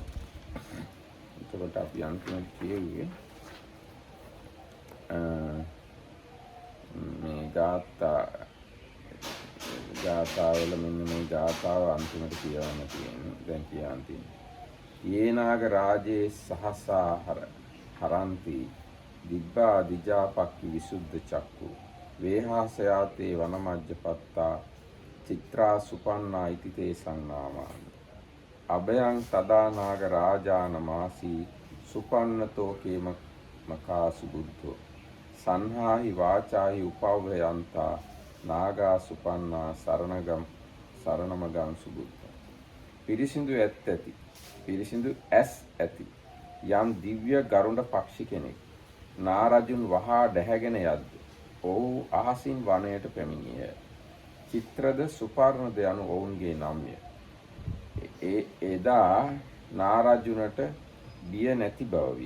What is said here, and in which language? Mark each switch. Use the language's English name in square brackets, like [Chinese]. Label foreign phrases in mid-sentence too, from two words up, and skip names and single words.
[Sinhala] එතකොට අපි අන්තිමට කියුවේ මේ ගාථාවල මෙන්න මේ ගාථාව අන්තිමට කියවන්න තියෙන්නේ. දැන් කියන්න තියෙන්නේ. [Pali] යේනාග රාජේ සහසා හරಂತಿ දිබ්බා දිජාපක්ඛි විසුද්ධ චක්කු වේහාසයාතේ වනමජ්ජපත්තා චිත්‍රා සුපන්නා ඉති තේ සංනාමා අභයං තදානාග රාජානමාසී සුපන්නතෝ කේමකාසු බුද්ධෝ සංහාහි වාචාහි උපව්වයන්තා නාගා සුපන්නා සරණමගං සුබුද්ධ. [Sinhala] පිරිසිදු ඇති පිරිසිදු ඇස් ඇති යම් දිව්‍ය ගරුඩ පක්ෂි කෙනෙක් නාරජුන් වහා දැහැගෙන යද්ද ඔහු අහසින් වනයට පැමිණිය. චිත්‍රද සුපර්ණද යනු ඔවුන්ගේ නම්ය. එදා නාරජුනට බිය නැති බව විය.